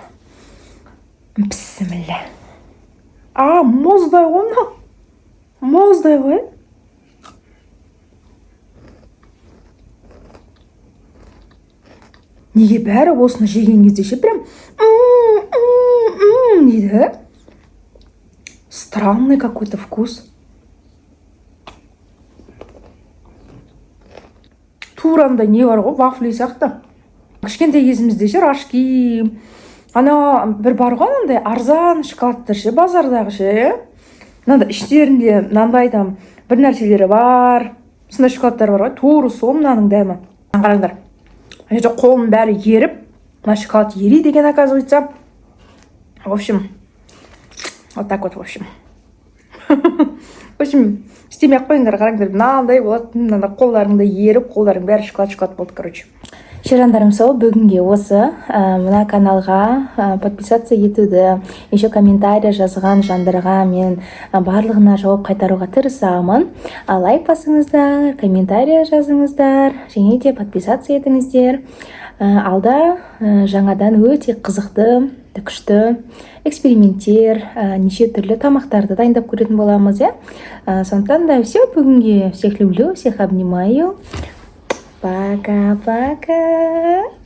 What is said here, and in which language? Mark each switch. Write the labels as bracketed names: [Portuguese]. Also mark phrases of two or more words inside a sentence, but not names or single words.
[Kazakh] Бісміллә. Мұздай ғой. Мұздай ғой. Неге бәрі осыны жеген кезде ше прям дейді. [Russian] Странный какой-то вкус. [Kazakh] Туранда не бар ғой, вафли сияқты. Кішкентай кезімізде ше рожки. Ана бір бар ғой, андай арзан шоколадтар ше, базардағы ше. Мынандай іштерінде мынандай там бір нәрселері бар. Сондай шоколадтар бар ғой, тура сол мынаның дәмі. Қараңдар. Ана қолым бәрі еріп, мына шоколад ериді екен, [Russian] оказывается. В общем, вот так вот, в общем. В общем, [Kazakh] істемей ақ қойыңдар, қараңдар, мынандай болады, мына қолдарыңда еріп, қолдарың бәрі шоколад болды, короче. Шерандарым, сол бүгінге осы мына каналға подписаться етуді, [Russian] еще комментарий [Kazakh] жазған жандарға мен барлығына жауап қайтаруға тырысамын. Лайк басыңыздар, комментарий жазыңыздар, және де подписаться етіңіздер. Алда жаңадан өте қызықты, күшті эксперименттер, неше түрлі тамақтарды дайындап көретін боламыз, иә? Сондықтан да [Russian] все, бүгінге всех люблю, всех обнимаю. Пока-пока.